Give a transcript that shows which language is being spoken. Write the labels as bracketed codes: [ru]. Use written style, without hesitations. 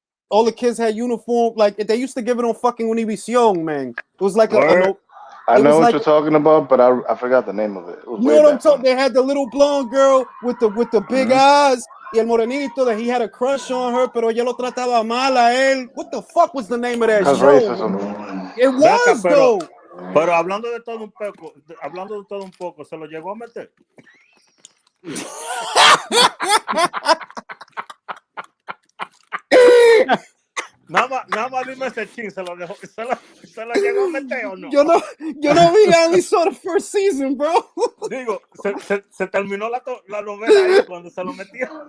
[en] All the kids had uniform, like they used to give it on fucking Univision, man. It was like I know what you're talking about, but I forgot the name of it. You know what I'm talking? They had the little blonde girl with the big eyes, [es] y el morenito that he had a crush on her, pero ella lo trataba mal a él. [en] What the fuck was the name of that show? Racism. It was though. [es] Pero hablando de todo un poco, se lo llegó a meter. Nada más dime ese chin, se lo llegó a meter o no. Yo no vi, [en] I only saw the first season, bro. [es] Digo, se terminó la novela ahí cuando se lo metió.